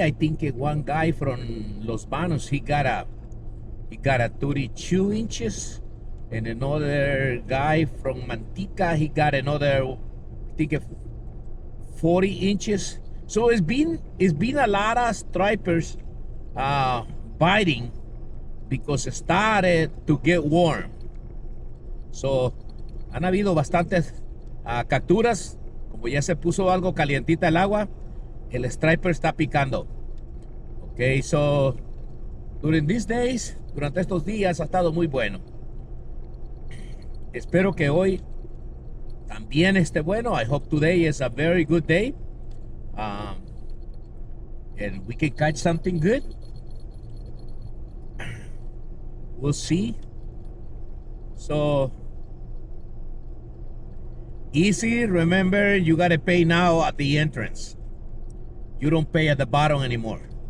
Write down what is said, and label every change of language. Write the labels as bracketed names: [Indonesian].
[English] I think one guy from Los Banos, he got a 32 inches, and another guy from Mantica, he got another, I think, 40 inches. So it's been a lot of stripers biting because it started to get warm. [Spanish] So han habido bastantes capturas. Como ya se puso algo calientita el agua, el striper está picando. [English] Okay, so during these days, [Spanish] durante estos días ha estado muy bueno. Espero que hoy también esté bueno. [English] I hope today is a very good day, and we can catch something good. We'll see. So easy. Remember, you gotta pay now at the entrance. You don't pay at the bottom anymore.